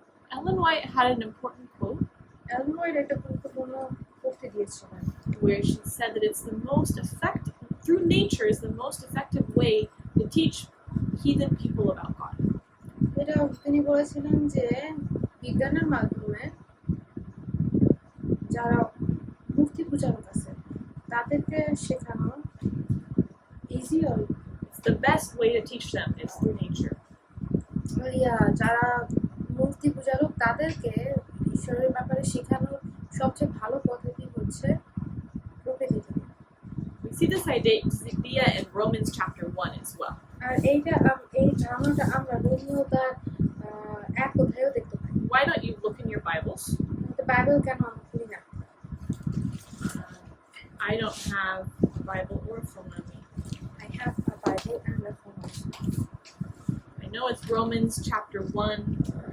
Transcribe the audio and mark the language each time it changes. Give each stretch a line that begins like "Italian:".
English: Ellen White had an important quote
Bangla: Elon white একটা গুরুত্বপূর্ণ উক্তি দিয়েছিলেন
English: where she said that it's the most effective through nature is the most effective way to teach heathen people about God.
Bangla: এটা তিনি বলেছিলেন যে বিজ্ঞানের মাধ্যমে যারা মূর্তি পূজারক আছে তাদেরকে শেখানো ইজি হয়
English: It's the best way to teach them is through nature.
Bangla: যারা মূর্তি পূজারক তাদেরকে ঈশ্বরের ব্যাপারে শেখানোর সবচেয়ে ভালো পদ্ধতি হচ্ছে প্রকৃতি থেকে
English: We see this idea in Romans chapter 1 as well.
Bangla: আর এই ধারণাটা আমরা রোমীয়তার 1 অধ্যায়েও দেখতে পাই
English: Why don't you look in your Bibles?
Bangla: Bible কেন আমরা খুলি না
English: I don't have a Bible or a phone on me. I have a Bible and a phone. I know it's Romans chapter 1.